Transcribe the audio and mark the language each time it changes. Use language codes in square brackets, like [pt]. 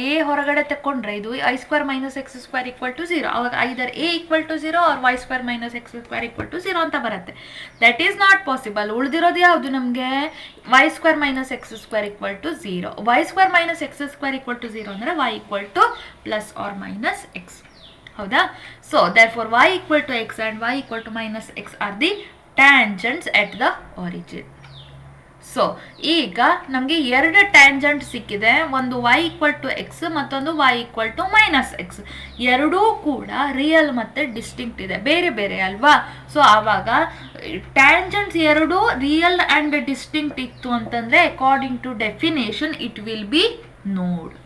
[kn] A ಹೊರಗಡೆ ತಗೊಂಡ್ರೆ ಇದು [en] I square minus x square equal to 0. ಆವಾಗ either a equal to 0 or y square minus x square equal to 0 [kn] ಅಂತ ಬರುತ್ತೆ. [en] That is not possible. [kn] ಉಳಿದಿರೋದು ಯಾವುದು ನಮಗೆ, [en] Y square minus x square equal to 0. Y square minus x square equal to 0 ಅಂದರೆ y equal to plus or minus x. [kn] ಹೌದಾ. [en] So therefore y equal to x and y equal to minus x are the tangents at the origin. [kn] So ಈಗ ನಮಗೆ ಎರಡು tangent ಸಿಕ್ಕಿದೆ, ಒಂದು y equal to X ಮತ್ತೊಂದು y equal to minus X. ಎರಡೂ ಕೂಡ real ಮತ್ತು ಡಿಸ್ಟಿಂಕ್ಟ್ ಇದೆ, ಬೇರೆ ಬೇರೆ ಅಲ್ವಾ. ಸೊ ಆವಾಗ ಟ್ಯಾಂಜೆಂಟ್ಸ್ ಎರಡು ರಿಯಲ್ ಆ್ಯಂಡ್ ಡಿಸ್ಟಿಂಕ್ಟ್ ಇತ್ತು ಅಂತಂದರೆ [en] According to definition it will be node.